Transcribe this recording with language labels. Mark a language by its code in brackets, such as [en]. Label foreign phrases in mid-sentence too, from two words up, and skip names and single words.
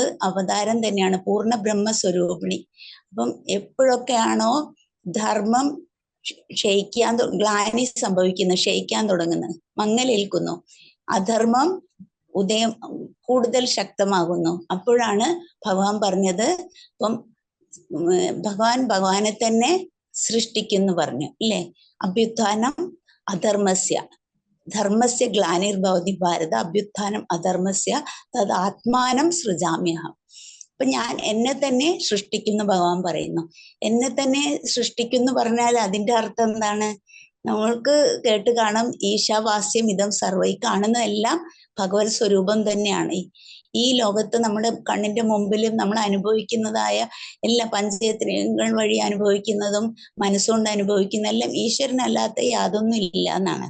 [ml] അവതാരം തന്നെയാണ്, പൂർണ്ണ ബ്രഹ്മസ്വരൂപിണി. അപ്പം എപ്പോഴൊക്കെയാണോ ധർമ്മം ക്ഷയിക്കാൻ, ഗ്ലാനി സംഭവിക്കുന്നത്, ക്ഷയിക്കാൻ തുടങ്ങുന്നത്, മങ്ങലേൽക്കുന്നു, അധർമ്മം ഉദയം കൂടുതൽ ശക്തമാകുന്നു, അപ്പോഴാണ് ഭഗവാൻ പറഞ്ഞത്. ഇപ്പം ഭഗവാനെ തന്നെ സൃഷ്ടിക്കുന്നു പറഞ്ഞു ഇല്ലേ? [sa] അഭ്യുത്ഥാനം അധർമ്മസ്യ ധർമ്മസ്യ ഗ്ലാനിർഭവതി ഭാരത അഭ്യുത്ഥാനം അധർമ്മസ്യ തത് ആത്മാനം സൃജാമ്യഹം. [ml] അപ്പൊ ഞാൻ എന്നെ തന്നെ സൃഷ്ടിക്കുന്നു ഭഗവാൻ പറയുന്നു. എന്നെ തന്നെ സൃഷ്ടിക്കുന്നു പറഞ്ഞാൽ അതിന്റെ അർത്ഥം എന്താണ്? നമ്മൾക്ക് കേട്ട് കാണും, [sa] ഈശാവാസ്യം ഇതം സർവൈ. [ml] കാണുന്നതെല്ലാം ഭഗവത് സ്വരൂപം തന്നെയാണ്. ഈ ലോകത്ത് നമ്മുടെ കണ്ണിന്റെ മുമ്പിലും നമ്മൾ അനുഭവിക്കുന്നതായ എല്ലാ പഞ്ചേന്ദ്രിയങ്ങൾ വഴി അനുഭവിക്കുന്നതും മനസ്സുകൊണ്ട് അനുഭവിക്കുന്ന എല്ലാം ഈശ്വരനല്ലാത്ത യാതൊന്നും ഇല്ല എന്നാണ്.